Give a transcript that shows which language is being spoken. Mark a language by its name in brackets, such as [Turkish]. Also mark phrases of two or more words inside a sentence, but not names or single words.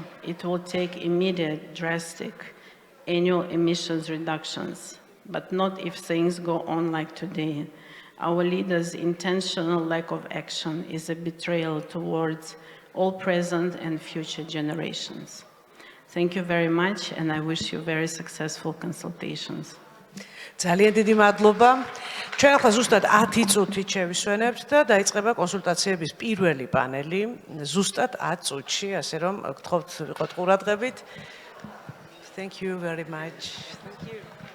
[English] It will take immediate, drastic annual emissions reductions, but not if things go on like today. Our leaders' intentional lack of action is a betrayal towards all present and future generations. Thank you very much, and I wish you very successful consultations. [Georgian] ძალიან დიდი მადლობა. ჩვენ ახლა ზუსტად 10 წუთით შევისვენებთ და დაიწყება კონსულტაციების პირველი პანელი, ზუსტად 10 წუთში, ასე რომ გთხოვთ ვიყოთ ყურადღებით. [English] Thank you very much. Thank you.